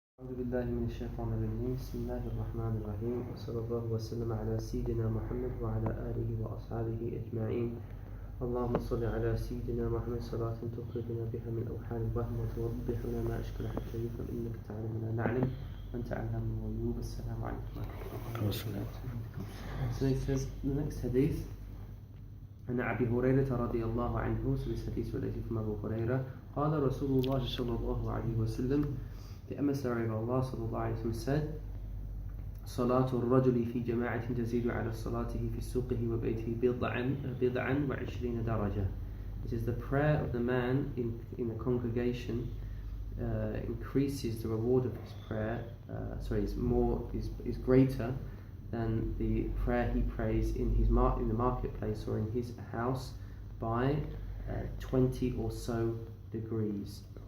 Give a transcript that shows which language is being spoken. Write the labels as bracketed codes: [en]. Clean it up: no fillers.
[ar] أعوذ بالله من الشيطان الرجيم بسم الله الرحمن الرحيم وصلى الله وسلم على سيدنا محمد وعلى آله وأصحابه أجمعين اللهم صل على سيدنا محمد صلاة تخرجنا بها من أوحال الوهم وتوضح لنا ما أشكل حتى يفهم إنك تعلم ما نعلم وأنت علام الغيوب. السلام عليكم ورحمة الله وبركاته. [en] So it says the next hadith [ar] عن أبي هريرة رضي الله عنه. [en] So this hadith related from Abu Hurairah. [ar] قال رسول الله صلى الله عليه وسلم, [en] the emissary of Allah [ar] صلى الله عليه وسلم [en] said, [ar] صلاة الرجل في جماعة تزيد على صلاته في سوقه وبيته بضعا وعشرين درجة. [en] It is the prayer of the man in a congregation increases the reward of his prayer. Is greater than the prayer he prays in the marketplace or in his house by 20 or so degrees.